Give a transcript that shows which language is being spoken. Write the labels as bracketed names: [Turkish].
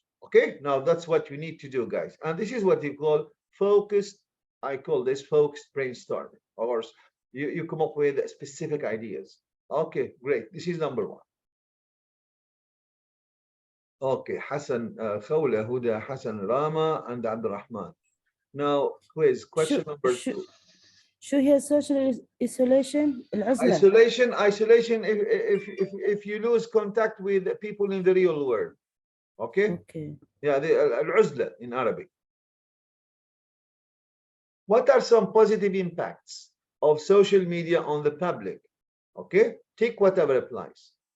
[English] Okay, now that's what you need to do, guys. And this is what you call focused, I call this focused brainstorming. Or you come up with specific ideas. Okay, great. This is number 1. Okay, Hassan, Khawla, Huda, Hassan, Rama, and Abdurrahman. Now, quiz, question number 2. [Arabic] شو هي social isolation؟ العزلة. [English] Isolation if you lose contact with people in the real world. Okay? Okay. Yeah, العزلة in Arabic. What are some positive impacts of social media on the public? Okay? Take whatever applies.